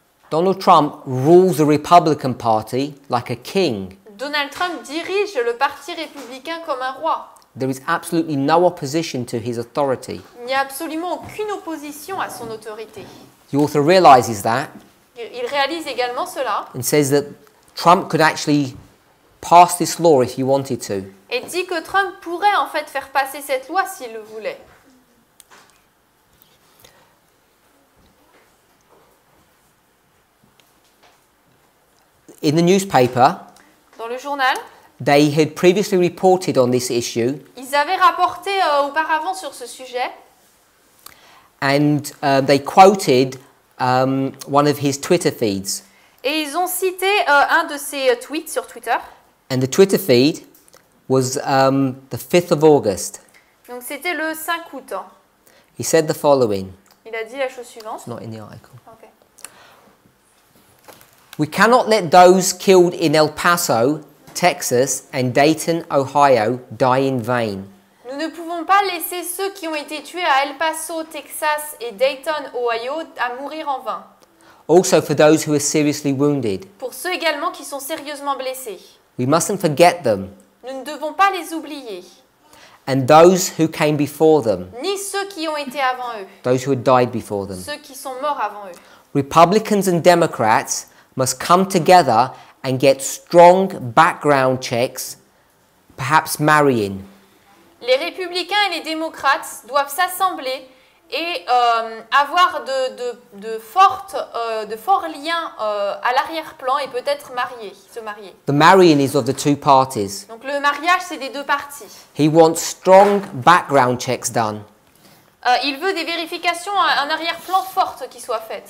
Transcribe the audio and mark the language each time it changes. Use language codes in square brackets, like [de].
[en] Donald Trump rules the Republican Party like a king. [fr] Donald Trump dirige le parti républicain comme un roi. [en] There is absolutely no opposition to his authority. [fr] Il n'y a absolument aucune opposition à son autorité. [en] The author realizes that. [fr] Il réalise également cela. [en] And says that Trump could actually pass this law if he wanted to. [fr] Et dit que Trump pourrait en fait faire passer cette loi s'il le voulait. [en] In the newspaper, [fr] dans le journal, [en] they had previously reported on this issue. [fr] Ils avaient rapporté auparavant sur ce sujet. [en] And they quoted one of his Twitter feeds. [fr] Et ils ont cité un de ses tweets sur Twitter. [en] And the Twitter feed was the 5th of August. [fr] Donc c'était le 5 août. [en] He said the following. [fr] Il a dit la chose suivante. [en] It's not in the article. Okay. We cannot let those killed in El Paso, Texas and Dayton, Ohio die in vain. [fr] Nous ne pouvons pas laisser ceux qui ont été tués à El Paso, Texas et Dayton, Ohio à mourir en vain. [en] Also for those who are seriously wounded. [fr] Pour ceux également qui sont sérieusement blessés. [en] We mustn't forget them. [fr] Nous ne devons pas les oublier. [en] And those who came before them. [fr] Ni ceux qui ont été avant eux. [en] Those who had died before them. [fr] Ceux qui sont morts avant eux. [en] Republicans and Democrats must come together and get strong background checks, perhaps marrying. [fr] Les républicains et les démocrates doivent s'assembler et avoir de forts liens à l'arrière-plan et peut-être se marier. [en] The marrying is of the two parties. [fr] Donc le mariage, c'est des deux parties. [en] He wants strong background checks done. [fr] Il veut des vérifications en arrière-plan fortes qui soient faites.